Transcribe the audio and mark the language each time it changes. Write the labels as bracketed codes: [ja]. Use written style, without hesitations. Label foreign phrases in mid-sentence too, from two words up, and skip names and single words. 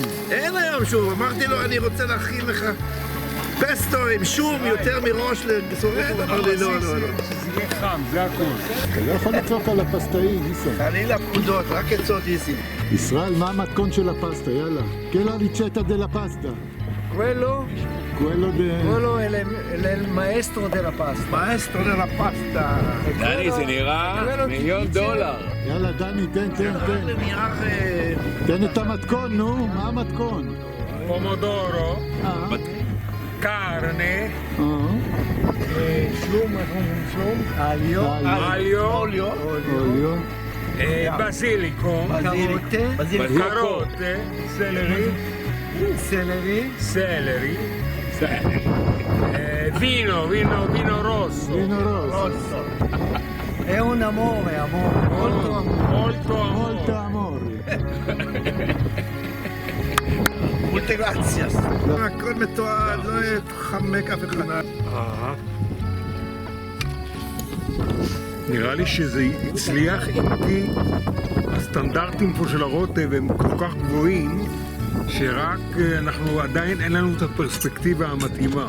[he] אין היום שום, אמרתי לו, אני רוצה להכין לך פסטו עם שום יותר מראש לסורר, אמר לי לא. אתה לא יכול לצעוק על הפסטאי, ניסן. חלילה פקודות, רק עצות איסי. ישראל, מה המתכון של הפסטה? [it] יאללה. quale ricetta de la pasta. Quello è il maestro della pasta. maestro de la pasta. [he] דני, זה נראה $1,000,000. יאללה, דני, תן. תן את המתכון, נו. מה המתכון? [it] פומודורו, carne, Aglio, aglio, basilico, carote, celery, vino rosso. vino rosso. è un amore, molto amore. Molto מולטה amore. אמורי. molte grazie. [he] הכל מתועד, לא יתחמק אף אחד. נראה לי שזה הצליח איתי, הסטנדרטים פה של הרוטב הם כל כך גבוהים שרק אנחנו עדיין אין לנו את הפרספקטיבה המתאימה.